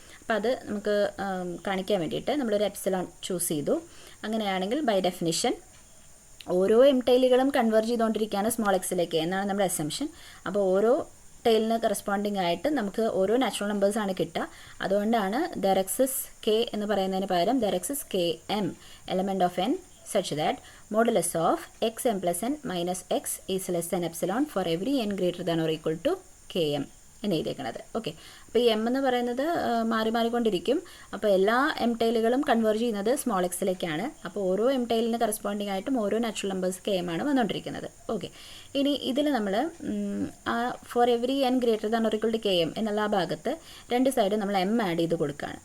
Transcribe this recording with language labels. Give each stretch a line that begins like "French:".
Malayalam: അപ്പോൾ അത് നമുക്ക് കാണിക്കാൻ വേണ്ടിയിട്ട് നമ്മളൊരു എപ്സിലോൺ ചൂസ് ചെയ്തു. അങ്ങനെയാണെങ്കിൽ ബൈ ഡെഫിനിഷൻ ഓരോ എം ടെയിലുകളും കൺവേർജ് ചെയ്തുകൊണ്ടിരിക്കുകയാണ് സ്മോൾ എക്സിലേക്ക് എന്നാണ് നമ്മുടെ അസംഷൻ. അപ്പോൾ ഓരോ ടെയിലിന് കറസ്പോണ്ടിങ് ആയിട്ട് നമുക്ക് ഓരോ നാച്ചുറൽ നമ്പേഴ്സാണ് കിട്ടുക.
English: അതുകൊണ്ടാണ് there exists k
Malayalam: എന്ന് പറയുന്നതിന് പകരം
English: there exists k m element of n such that modulus of xm plus n minus x is less than epsilon for every n greater than or equal to km
Malayalam: എന്ന് എഴുതിയേക്കണത്. Okay, അപ്പോൾ ഈ M എന്ന് പറയുന്നത് മാറിക്കൊണ്ടിരിക്കും. അപ്പോൾ എല്ലാ എം ടൈലുകളും കൺവേർജ് ചെയ്യുന്നത് small എക്സിലേക്കാണ്. അപ്പോൾ ഓരോ എം ടൈലിന് കറസ്പോണ്ടിങ് ആയിട്ടും ഓരോ നാച്ചുറൽ നമ്പേഴ്സ് കെ എം ആണ് വന്നുകൊണ്ടിരിക്കുന്നത്. ഓക്കെ, ഇനി ഇതിൽ നമ്മൾ
English: for every n greater than or equal to k m
Malayalam: എന്നുള്ള ആ ഭാഗത്ത് രണ്ട് സൈഡ് നമ്മൾ എം ആഡ് ചെയ്ത് കൊടുക്കുകയാണ്.